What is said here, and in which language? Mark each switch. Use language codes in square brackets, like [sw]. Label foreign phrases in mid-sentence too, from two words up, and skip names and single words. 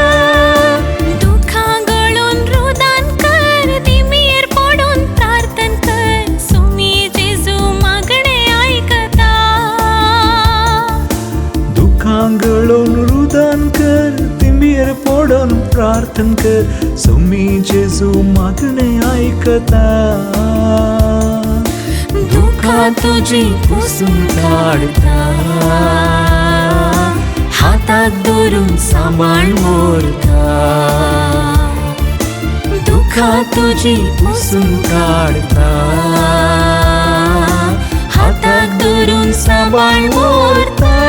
[kok] गळोवन रुदान कर तिंबीर पडोन प्रार्थन कर सोमी जेजू मागणें आयकता दुखां तुजी पुसून काढता [mr] हातात धरून सांभाळ मोरता, दुःखात तुझी पुसून काढता, हातात धरून सांभाळ मोरता.